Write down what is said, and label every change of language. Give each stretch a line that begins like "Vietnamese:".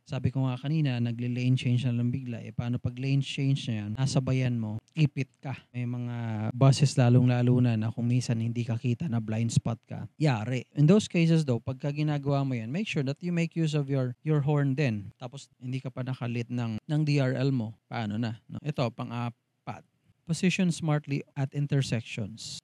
Filipino: Sabi ko nga kanina, nagle-lane change na lang bigla. Paano pag lane change na yan, nasabayan mo, ipit ka. May mga buses lalong-lalo na kung minsan hindi ka kita na blind spot ka, yari.
English: In those cases though,
Filipino: pagka ginagawa mo yan,
English: make sure that you make use of your horn din.
Filipino: Tapos hindi ka pa nakalit ng DRL mo. Paano na? No? Ito, pang-apat.
English: Position smartly at intersections.